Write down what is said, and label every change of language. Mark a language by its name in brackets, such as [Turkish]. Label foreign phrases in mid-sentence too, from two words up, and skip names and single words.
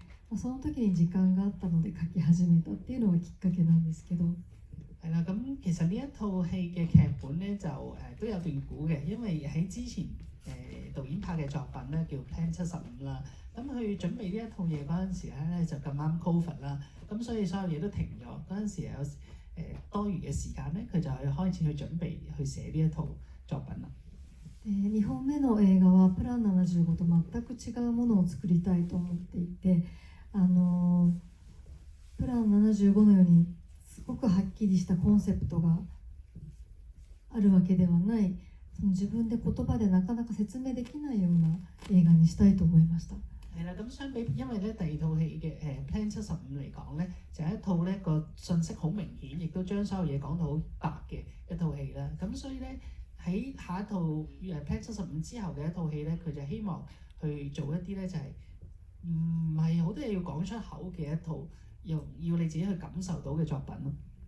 [Japanese] その時に時間があったので書き始めたっていうのがきっかけなんですけど。 [Cantonese] 係啦，咁其實呢一套戲嘅劇本咧就都有段故嘅，因為喺之前導演拍嘅作品咧叫 Plan 75啦，咁佢準備呢一套嘢嗰陣時咧就咁啱 Covid 啦，咁所以所有嘢都停咗。嗰陣時有多餘嘅時間咧，佢就開始去準備去寫呢一套作品啦。 [Japanese] 2 本目の映画はプラン75と全く違うものを作りたいと思っていて、プラン75のようにすごくはっきりしたコンセプトがあるわけではない、その自分で言葉でなかなか説明できないような映畫にしたいと思いました。 [Cantonese] 係啦，咁相比因為咧第二套戲嘅Plan 75嚟講咧，就係一套咧個信息好明顯，亦都將所有嘢講到好白嘅一套戲啦。咁所以咧喺下一套Plan 75之後嘅一套戲咧，佢就希望去做一啲咧就係唔係好多嘢要講出口嘅一套，要你自己去感受到嘅作品咯。